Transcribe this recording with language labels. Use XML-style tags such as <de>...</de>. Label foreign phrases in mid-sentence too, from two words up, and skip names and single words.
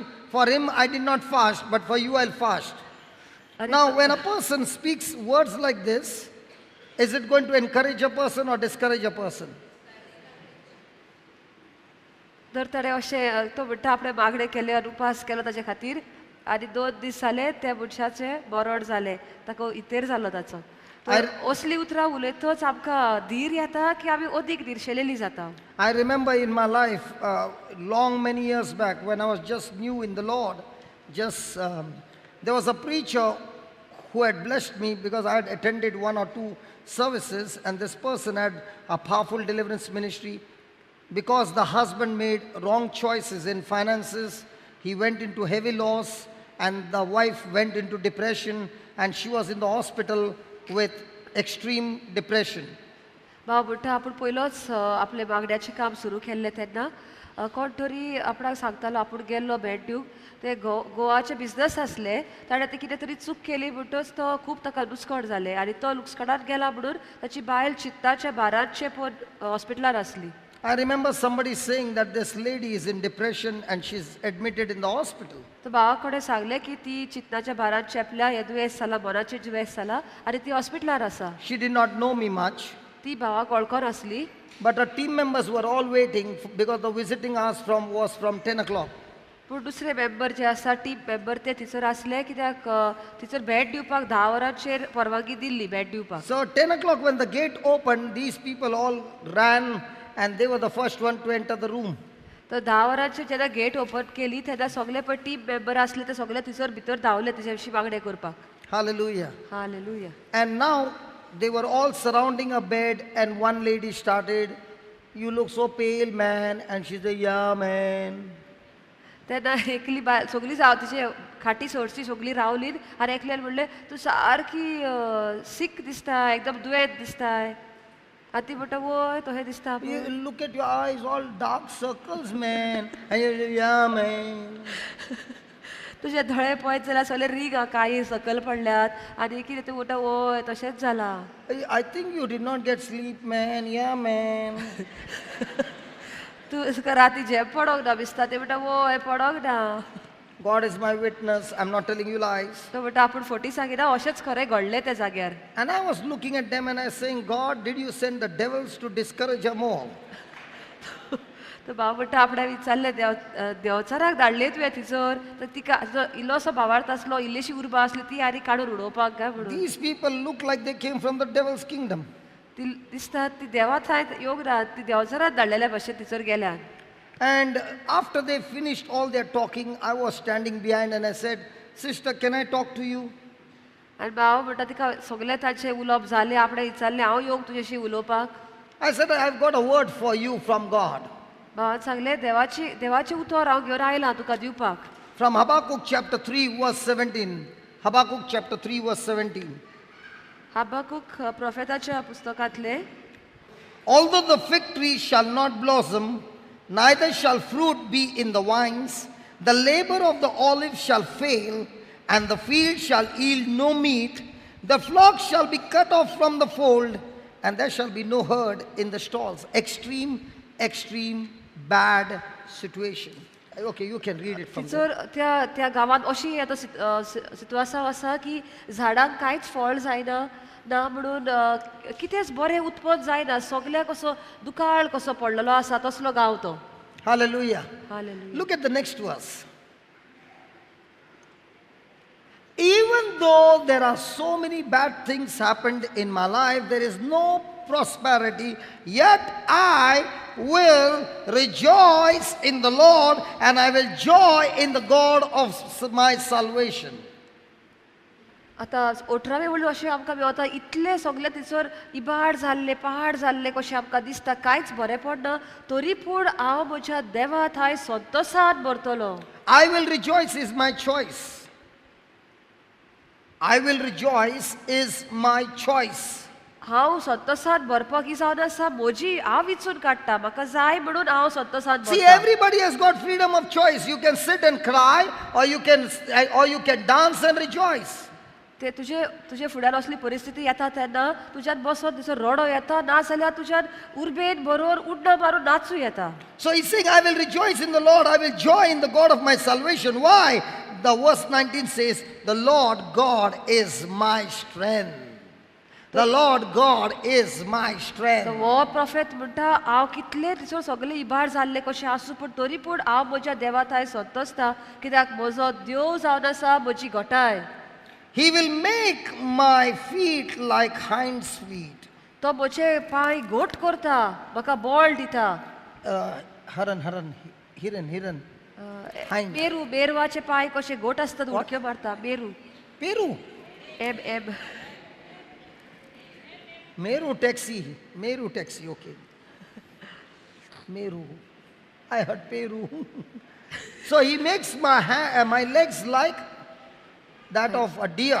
<en>For him I did not fast, but for you I'll fast.</en> <kok>आणि</kok> <en>Now, when a person speaks words like this, is it going to encourage a person or discourage a person?</en> <kok>तर ताणें अशें तो म्हणटा आपणे मागणे केले आनी उपास केलो ताचे खातीर आनी 2 दीस जाले त्या मनशाचें मरण जालें ताका इतेर जालो ताचो तर असली उतरां उलयतच आमकां धीर येता की आमी अदीक निर्शेलेली जाता.</kok> <en>I remember in my life, long many years back, when I was just new in the Lord, there was a preacher who had blessed me because I had attended 1 or 2 services, and this person had a powerful deliverance ministry. Because the husband made wrong choices in finances, he went into heavy loss, and the wife went into depression, and she was in the hospital with extreme depression.</en> <kok>भाव म्हणटा आपूण पयलोच आपले मागण्याचें काम सुरू केल्लें तेन्ना कोण तरी आपणाक सांगतालो आपूण गेल्लो भेट दिवंक ते गोवाचे बिझनस आसले ताणें ते कितें तरी चूक केली म्हणटच तो खूब ताका लुस्कट जालें आनी तो लुस्कटान गेला म्हणून ताची बायल चित्ताच्या भारांचे पण हॉस्पिटलार आसली.</kok> <en>I remember somebody saying that this lady is in depression and she's admitted in the hospital.</en> <kok>तर भावा कडेन सांगलें की ती चित्ताच्या भारान चेपल्या हें दुयेंस जालां मनाचें दुयेंस जालां आनी ती हॉस्पिटलार आसा.</kok> <en>She did not know me much,</en> <kok>ती भावाक वळखोन आसली</kok> <en>but her team members were all waiting because the visiting hours was from 10 o'clock.</en> <kok>पूण दुसरे मेंबर जे आसा</kok> <en>team member</en> <kok>ते थंयसर आसले कित्याक थंयसर भेट दिवपाक 10 वरांचेर परवानगी दिल्ली भेट दिवपाक.</kok> <en>So 10 o'clock when the gate opened, these people all ran and they were the first one to enter the room.</en> <kok>तर 10 वरांचेर जेन्ना</kok> <en>gate open</en> <kok>केली तेन्ना सगळे पण</kok> <en>team member</en> <kok>आसले ते सगळे थंयसर भितर धांवले तेचे विशीं मागणें करपाक.</kok> <en>Hallelujah.</en> <kok>हालेलुया.</kok> <en>And now they were all surrounding a bed, and one lady started, "You look so pale, man." And she said, "Yeah, man."</en> <kok>तेन्ना एकली बाय सगळी जाव तिचे खाटी सोडची सगळी रावली आनी एकल्यान म्हणलें तूं सारकी सीक दिसता एकदम दुयेंत दिसताय आनी ती म्हणटा वय तशें दिसता.</kok> <en>"You look at your eyes, all dark circles, man." And you say, "Yeah, man."</en> <kok>तुजे धळे पळयत जाल्यार सगळे रीग काळी सकल पडल्यात आनी कितें तूं म्हणटा वय तशेंच जालां.</kok> <en>"I think you did not get sleep, man." "Yeah, man."</en> <kok>तूं राती झेप पडोंक ना दिसता ते म्हणटा वय पडोंक ना.</kok> <en>God is my witness. I'm not telling you lies.</en> <kok>तो म्हणटा आपूण फोटी सांगिना अशेंच खरें घडलें त्या जाग्यार.</kok> <en>And I was looking at them and I was saying, "God, did you send the devils to discourage her more?"</en> <kok>तो भाव म्हणटा आपणें विचारलें देंवचाराक धाडले तुवें थंयसर तर तिका इल्लोसो भावार्थ आसलो इल्लीशी उर्बा आसली ती आनी काडून उडोवपाक काय म्हणून.</kok> <en>These people look like they came from the devil's kingdom.</en> <kok>ती दिसता ती देवा थंय योग ना ती देंवचाराक धाडलेल्या भशेन थंयसर गेल्या.</kok> <en>And after they finished all their talking, I was standing behind and I said, "Sister, can I talk to you?"</en> <kok>आनी भाव म्हणटा तिका सगळें ताचें उलोवप जालें आपणें विचारलें हांव येवंक तुजेशी उलोवपाक.</kok> <en>I said, "I've got a word for you from God."</en> <kok>भावान सांगलें देवाचें उतर हांव घेवन आयलां तुका दिवपाक.</kok> <en>From Habakkuk chapter 3 verse 17. Habakkuk chapter 3 verse 17.</en> <kok>हबाकूक प्रोफेताच्या पुस्तकांतले</kok> <en>"Although the fig tree shall not blossom, neither shall fruit be in the vines, the labor of the olive shall fail, and the field shall yield no meat, the flock shall be cut off from the fold, and there shall be no herd in the stalls." Extreme bad situation. Okay, you can read it from there.</en> <kok>थंयसर त्या गांवांत अशी आतां सिट्युएशन आसा की झाडांक कांयच फळ जायना ना म्हणून कितेंच बरें उत्पन्न जायना सगळ्याक असो दुकाळ कसो पडलेलो आसा तसलो गांव तो.</kok> <en>Hallelujah.</en> <kok>हालेलुया.</kok> <en>Look at the next verse. "Even though there are so many bad things happened in my life, there is no prosperity, yet I will rejoice in the Lord, and I will joy in the God of my salvation."</en> <kok>आतां 18वें म्हणून अशें आमकां मेवता इतले सगळे थंयसर इबाड जाल्ले पहाड जाल्ले कशें आमकां दिसता कांयच बरें पडना तरी पूण हांव म्हज्या देवा थंय संतोशान भरतलो.</kok> <en>I will rejoice is my choice. I will rejoice is my choice.</en> <kok>हांव संतोशान भरपाक ही जावन आसा म्हजी हांव विचून काडटा म्हाका जाय म्हणून हांव संतोशान</kok> <en>See,</en> <kok>भरता.</kok> <en>everybody has got freedom of choice. You can sit and cry, or you can dance and rejoice.</en> <kok>ते तुजे फुड्यान असली परिस्थिती येता तेन्ना तुज्यान बसोन दिसो रडो येता ना जाल्यार तुज्यान उर्बेन बरोबर उड्डां मारून नाचू येता.</kok> <en>So he's saying, I will rejoice in the Lord, I will joy in the God of my salvation. Why? The verse 19 says, the Lord God is my strength. The Lord God is my strength.</en> <kok>हो प्रॉफेट म्हणटा हांव कितले दिसो सगळे इबाड जाल्ले कशें आसूं पूण तरी पूण हांव म्हज्या देवाताय संतोसता कित्याक म्हजो देव जावन आसा म्हजी घोटाय.</kok> <en>He will make my feet like hinds feet.</en> <kok>तो म्हजे पांय घोट करता म्हाका बळ दिता.</kok> <en>Hiran. Hind.</en> <kok>बेरवाचे पांय कशे घोट आसतात उडक्यो मारता.</kok> <en>Peru. एब Meru taxi, okay. Meru. I heard Peru. So he makes my legs like that of a deer.</en>